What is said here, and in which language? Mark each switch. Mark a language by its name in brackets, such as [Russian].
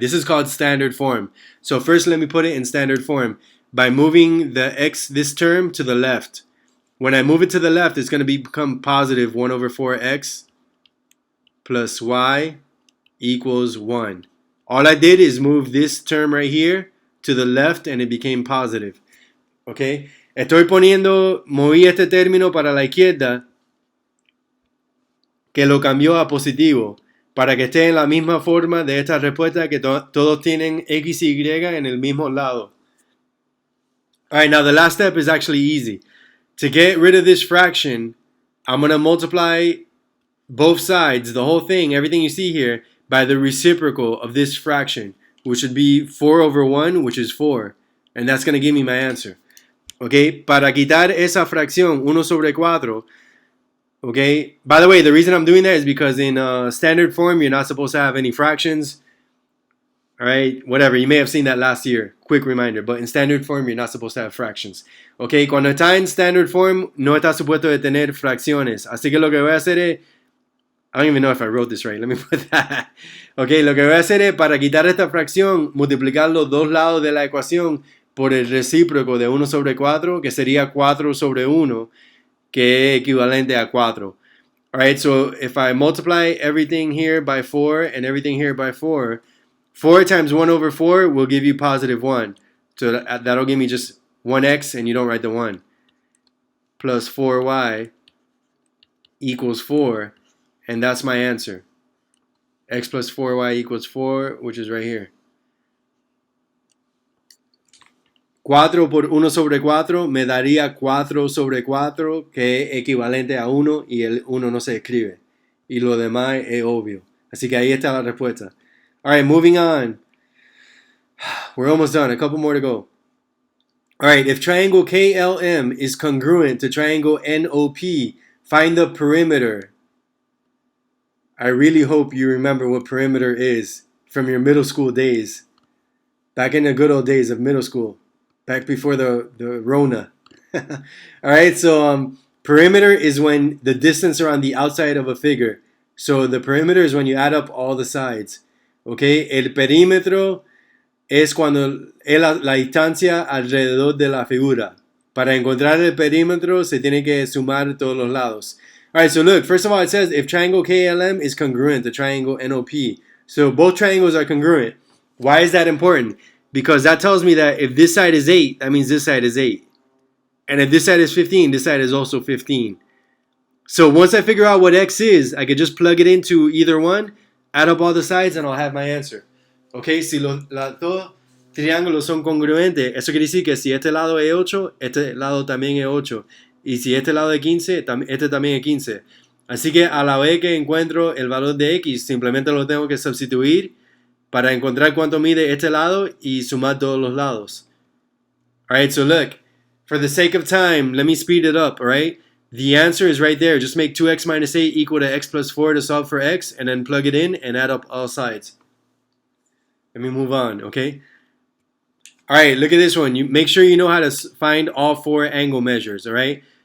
[English] This is called standard form. So first let me put it in standard form by moving the x, this term, to the left. When I move it to the left, it's going to become positive 1 over 4x plus y equals 1. All I did is move this term right here to the left and it became positive. Okay? [Spanish] Moví este término para la izquierda que lo cambió a positivo para que esté en la misma forma de esta respuesta que todos tienen x y y en el mismo lado. [English] Alright, now the last step is actually easy. To get rid of this fraction, I'm going to multiply both sides, the whole thing, everything you see here, by the reciprocal of this fraction, which would be 4 over 1, which is 4. And that's going to give me my answer. Okay, [Spanish] para quitar esa fracción, 1 sobre 4, [English] okay, by the way, the reason I'm doing that is because in standard form, you're not supposed to have any fractions. All right, whatever. You may have seen that last year. Quick reminder. But in standard form, you're not supposed to have fractions. [Spanish] Ok, cuando está en standard form, no está supuesto de tener fracciones. Así que lo que voy a hacer es, [English] I don't even know if I wrote this right. Let me put that. [Spanish] Ok, lo que voy a hacer es, para quitar esta fracción, multiplicar los dos lados de la ecuación por el recíproco de 1 sobre 4, que sería 4 sobre 1, que es equivalente a 4. [English] Alright, so if I multiply everything here by 4 and everything here by 4, 4 times 1 over 4 will give you positive 1. So that'll give me just 1x and you don't write the 1. Plus 4y equals 4. And that's my answer. X plus 4y equals 4, which is right here. [Spanish] 4 por 1 sobre 4 me daría 4 sobre 4, que es equivalente a 1, y el 1 no se escribe. Y lo demás es obvio. Así que ahí está la respuesta. [English] Alright, moving on. We're almost done. A couple more to go. Alright, if triangle KLM is congruent to triangle NOP, find the perimeter. I really hope you remember what perimeter is from your middle school days. Back in the good old days of middle school. Back before the Rona. Alright, so perimeter is when the distance around the outside of a figure. So the perimeter is when you add up all the sides. [Spanish] Okay, el perímetro es cuando es la distancia alrededor de la figura. Para encontrar el perímetro se tiene que sumar todos los lados. [English] Alright, so look, first of all it says if triangle KLM is congruent to triangle NOP. So both triangles are congruent. Why is that important? Because that tells me that if this side is 8, that means this side is 8. And if this side is 15, this side is also 15. So once I figure out what x is, I can just plug it into either one, add up all the sides, and I'll have my answer. [Spanish] Okay, si los dos triángulos son congruentes, eso quiere decir que si este lado es 8, este lado también es 8. Y si este lado es 15, este también es 15. Así que a la vez que encuentro el valor de x, simplemente lo tengo que sustituir para encontrar cuánto mide este lado y sumar todos los lados. [English] Alright, so look, for the sake of time, let me speed it up, alright? The answer is right there. Just make 2x minus 8 equal to x plus 4 to solve for x, and then plug it in and add up all sides. Let me move on, okay? Alright, look at this one. You make sure you know how to find all 4 angle measures, alright?